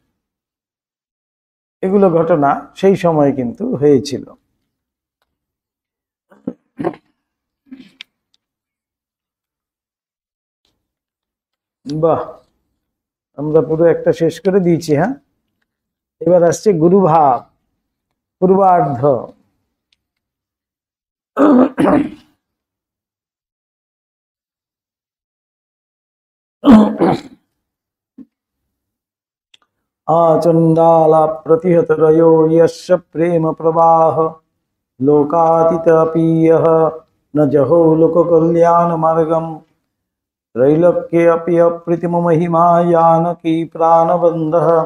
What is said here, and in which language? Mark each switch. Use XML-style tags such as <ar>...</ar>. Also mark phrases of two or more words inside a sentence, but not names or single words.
<bn>এগুলো ঘটনা সেই সময় কিন্তু হয়েছিল। বাহ, আমরা পুরো একটা শেষ করে দিয়েছি। হ্যাঁ, এবার আসছে গুরুভাব পূর্বার্ধ।</bn> <sa>आचंडाला प्रतिहत रयो यस्य प्रेम प्रवाह लोकातीतपीयः न जहो लोक कल्याण मार्गम त्रैलोक्ये अपि अप्रीतिम महिमा जानकी प्राणबन्धः</sa>